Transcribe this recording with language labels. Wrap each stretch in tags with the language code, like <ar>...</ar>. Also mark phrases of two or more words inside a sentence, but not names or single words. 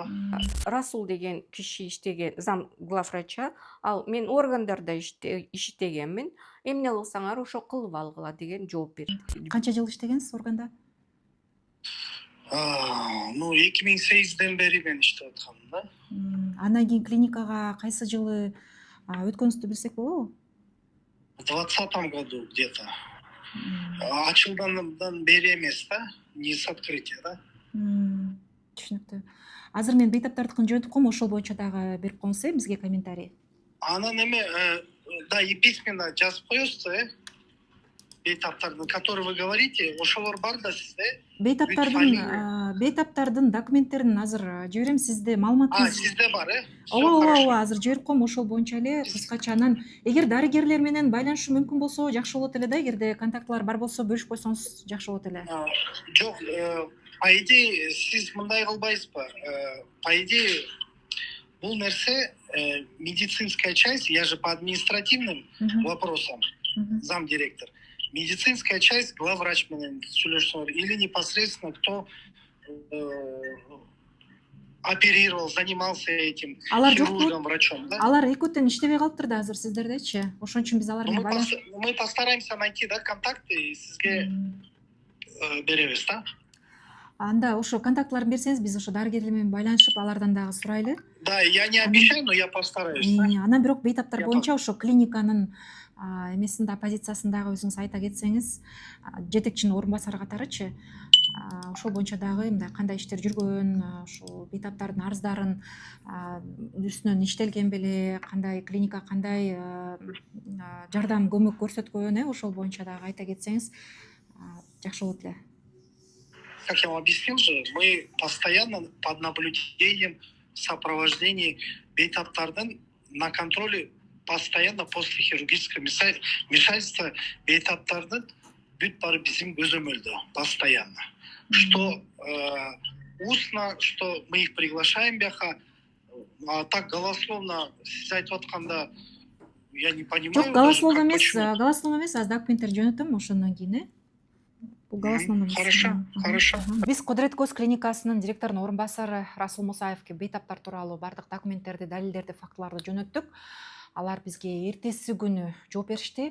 <ky>Расул деген киши иштеген</ky> <ru>зам главврача,</ru> <ky>ал мен органдарда иштегенмин. Эмне кылсаңар ошо кылып алгыла деген жооп берди. Канча жыл иштегенсиз органда? 2008-ден бери мен иштеп аткам да. Андан кийин клиникага кайсы жылы өткөнүздү билсек болобу?</ky> <ru>В 2020 году где-то.</ru> <ky>Ачылгандан бери эмес да,</ky> <ru>не с открытия, да.</ru> <ky>Түшүнүктүү. Азыр мен бейтаптардыкын жөнөтүп коем, ошол боюнча дагы берип коңуз бизге комментарий. Анан эме, да,</ky> <ru>и письменно</ru> <ky>жазып коесуз, бейтаптардын,</ky> <ru>который вы говорите,</ru> <ky>ошолор бар да сизде. Бейтаптардын документтерин азыр жиберем, сизде маалыматыңыз. Сизде бар, Ооба, азыр жиберип коем, ошол боюнча эле кыскача. Анан эгер дарыгерлер менен байланышуу мүмкүн болсо жакшы болот эле да, эгерде контактылар бар болсо бөлүшүп койсоңуз жакшы болот эле. Жок,</ky> <ru>по идее</ru> <ky>сиз мындай кылбайсызбы?</ky> <ru>По идее</ru> <ky>бул нерсе</ky> <ru>медицинская часть, я же по административным вопросам замдиректор. Медицинская часть</ru> <ky>главврач менен сүйлөшсөңөр</ky> <ru>или непосредственно кто оперировал, занимался этим хирургом, врачом, да?</ru> <ky>Алар экөөтөн иштебей калыптыр да азыр сиздердечи. Ошон үчүн биз алар менен байланышып.</ky> <ru>Мы постараемся найти, да, контакты и</ru> <ky>сизге беребиз,</ky> <ru>да?</ru> <ky>Анда ошо контактыларын берсеңиз, биз ошо дарыгерлер менен байланышып алардан дагы сурайлы.</ky> <ru>Да, я не обещаю, но я постараюсь.</ru> <ky>Анан бирок бейтаптар боюнча ошо клиниканын эмесинде позициясын дагы өзүңүз айта кетсеңиз, жетекчинин орун басары катарычы, ошол боюнча дагы мындай кандай иштер жүргөн, ошол бейтаптардын арыздарын үстүнөн иштелген беле, кандай клиника кандай жардам көмөк көрсөткөн, ошол боюнча дагы айта кетсеңиз жакшы болот эле.</ky> <ru>Как я вам объяснил же, мы постоянно под наблюдением, в сопровождении бейтаптардын на контроле постоянно после хирургического вмешательства</ru> <ky>бейтаптардын бүт бары bizim көзөмөлдө</ky> <ru>постоянно. Что устно, что мы их приглашаем бяха, а так голословно</ru> <ky>сиз айтып атканда</ky> <ru>я не понимаю.</ru> <ky>Жок, голословно</ky> <ru>даже,</ru> <ky>эмес,</ky> <ru>почему.</ru> <ky>голословно эмес, аз документтер жөнөтөм ошондон кийин, Бул голословно эмес.</ky> <ru>Хорошо.</ru> <ky>Биз Кудрет көз клиникасынын директорунун орун басары Расул Мусаевке бейтаптар тууралуу бардык документтерди, далилдерди, фактыларды жөнөттүк. Алар бизге эртеси күнү жооп беришти.</ky>